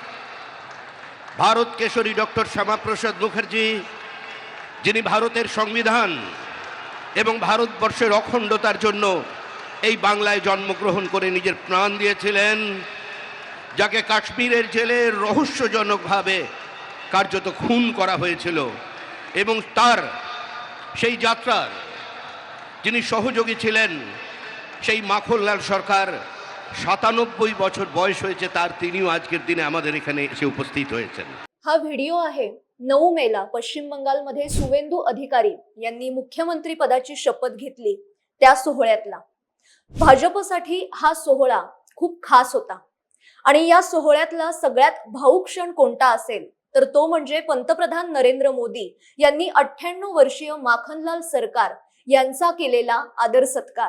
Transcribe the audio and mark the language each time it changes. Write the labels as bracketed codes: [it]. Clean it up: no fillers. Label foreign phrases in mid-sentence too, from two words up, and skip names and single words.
[bn] ভারত কেশরী ডক্টর শ্যামাপ্রসাদ মুখার্জি, যিনি ভারতের সংবিধান এবং ভারতবর্ষের অখণ্ডতার জন্য এই বাংলায় জন্মগ্রহণ করে নিজের প্রাণ দিয়েছিলেন, যাকে কাশ্মীরের জেলে রহস্যজনকভাবে কার্যত খুন করা হয়েছিল, এবং তার সেই যাত্রার যিনি সহযোগী ছিলেন, সেই মাখনলাল সরকার 97 বছর বয়স হয়েছে তার, তিনিও আজকের দিনে আমাদের এখানে এসে উপস্থিত হয়েছেন। [mr] हा व्हिडिओ आहे 9 मेला पश्चिम बंगालमध्ये सुवेंदू अधिकारी यांनी मुख्यमंत्री पदाची शपथ घेतली त्या सोहळ्यातला। भाजपसाठी हा सोहळा खूप खास होता आणि या सोहळ्यातला सगळ्यात भावुक क्षण कोणता असेल तर तो म्हणजे पंतप्रधान नरेंद्र मोदी यांनी 98 वर्षीय माखनलाल सरकार यांचा केलेला आदर सत्कार।